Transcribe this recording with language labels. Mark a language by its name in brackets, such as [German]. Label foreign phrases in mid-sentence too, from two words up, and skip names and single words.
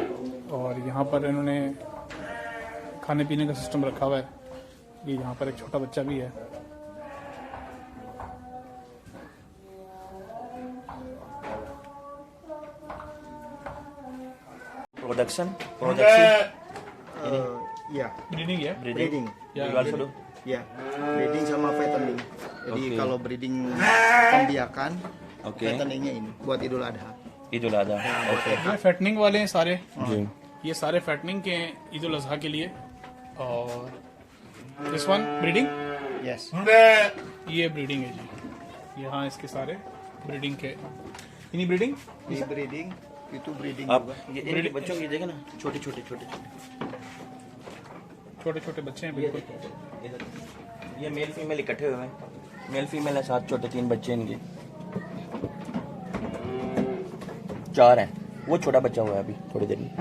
[Hindi] और यहाँ पर इन्होंने खाने पीने का सिस्टम रखा हुआ है। ये यहाँ पर एक छोटा बच्चा भी है। Production. [Indonesian] Ya, [Hindi] ब्रीडिंग है। [English] breeding. You also do? [Indonesian] Ya, breeding sama fattening. Jadi Oke. kalau breeding pembiakan, Oke. fatteningnya ini buat Idul Adha. Idul Adha. [Hindi] ओके ये फैटनिंग वाले हैं सारे, जी। ये सारे फैटनिंग के हैं ईद उल अजहा के लिए। और [English] this one breeding, Yes. [Hindi] ये ब्रीडिंग है जी। यहाँ इसके सारे ब्रीडिंग के, इन्हीं ब्रीडिंग [Indonesian] Ini breeding, itu breeding [Hindi] आप [Indonesian] juga. [Hindi] ये इनके बच्चों की देखें ना, छोटे छोटे छोटे छोटे बच्चे हैं बिल्कुल। ये मेल फीमेल इकट्ठे हुए हैं, मेल फीमेल है, 7 छोटे 3 बच्चे इनके, 4 हैं, वो छोटा बच्चा हुआ है अभी थोड़ी देर में।